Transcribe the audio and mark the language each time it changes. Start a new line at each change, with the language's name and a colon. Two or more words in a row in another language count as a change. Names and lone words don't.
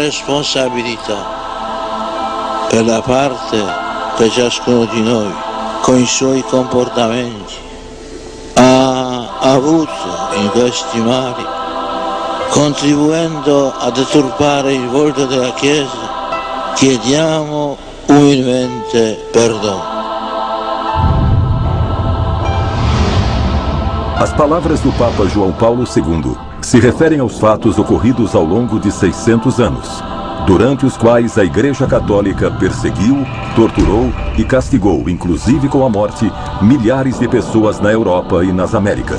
Italian: responsabilità per la parte che ciascuno di noi, con i suoi comportamenti, ha avuto in questi mali, contribuendo a deturpare il volto della Chiesa. Chiediamo umilmente perdono.
Portuguese: As palavras do Papa João Paulo II se referem aos fatos ocorridos ao longo de 600 anos, durante os quais a Igreja Católica perseguiu, torturou e castigou, inclusive com a morte, milhares de pessoas na Europa e nas Américas.